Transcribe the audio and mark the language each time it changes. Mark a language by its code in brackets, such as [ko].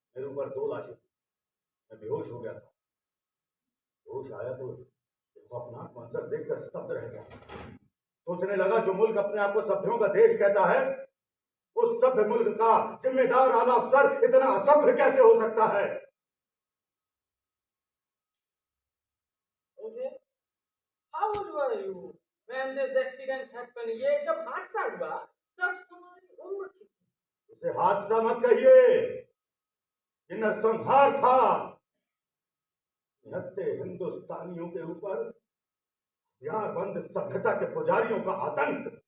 [hi] मेरे ऊपर 2 लाशें थी, मैं बेहोश हो गया था। होश आया तो एक खौफनाक मंजर देखकर स्तब्ध रह गया। सोचने लगा, जो मुल्क अपने आप को सभ्यों का देश कहता है, उस सब सभ्य मुल्क का जिम्मेदार आला अफसर इतना असभ्य कैसे हो सकता है? [en] Okay. How old were you when this accident happened? [hi] ये जब हादसा हुआ तब तुम्हारी उम्र कितनी? इसे हादसा मत कहिए, ये नरसंहार था। निहत्थे हिंदुस्तानियों के ऊपर हथियारबंद सभ्यता के पुजारियों का आतंक।